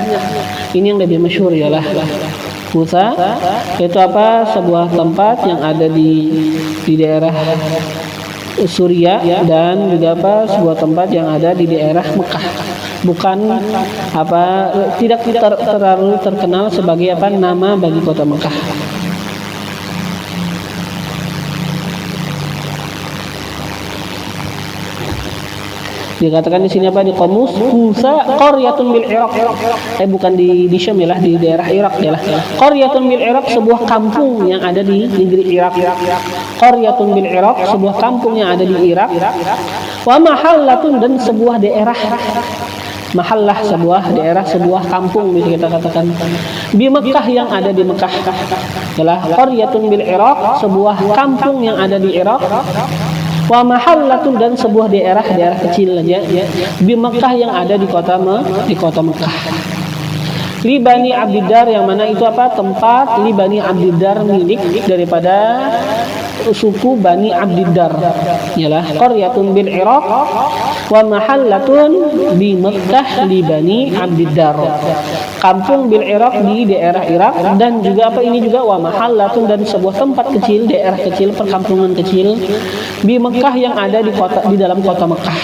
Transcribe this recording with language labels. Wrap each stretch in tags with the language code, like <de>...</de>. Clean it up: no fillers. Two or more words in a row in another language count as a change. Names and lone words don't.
<id>Ini yang lebih masyhur, yalah. Kusa itu apa sebuah tempat yang ada di daerah Suriah, dan juga apa sebuah tempat yang ada di daerah Mekah, bukan apa tidak terlalu terkenal sebagai apa nama bagi kota Mekah. Dikatakan di sini apa di kamus Kusa</id> <ar>qaryatun bil Iraq.</ar> <id>Bukan di Syam, yalah, di daerah Irak, yalah.</id> <ar>Qaryatun bil Iraq,</ar> <id>sebuah kampung yang ada di negeri Irak.</id> <ar>Qaryatun bil Iraq,</ar> <id>sebuah kampung yang ada di Irak.</id> <ar>Wa mahallatun,</ar> <id>dan sebuah daerah. Mahallah, sebuah daerah, sebuah kampung bisa kita katakan. Di Mekah, yang ada di Mekah. Yalah,</id> <ar>qaryatun bil Iraq,</ar> <id>sebuah kampung yang ada di Irak.</id> <ar>Wa mahallatun,</ar> <id>dan sebuah daerah kecil aja di Mekah yang ada di kota Mekah. Li Bani Abdiddar, yang mana itu apa tempat li Bani Abdiddar, milik daripada suku Bani Abdiddar, yalah.</id> <ar>Qaryatun bil Iraq wa mahallatun bi Mekah li Bani Abdiddar,</ar> <id>kampung</id> <ar>bil Iraq</ar> <id>di daerah Irak, dan juga apa ini juga</id> <ar>wa mahallatun,</ar> <id>dan sebuah tempat kecil, daerah kecil, perkampungan kecil di Mekah yang ada di dalam kota Mekah.</id>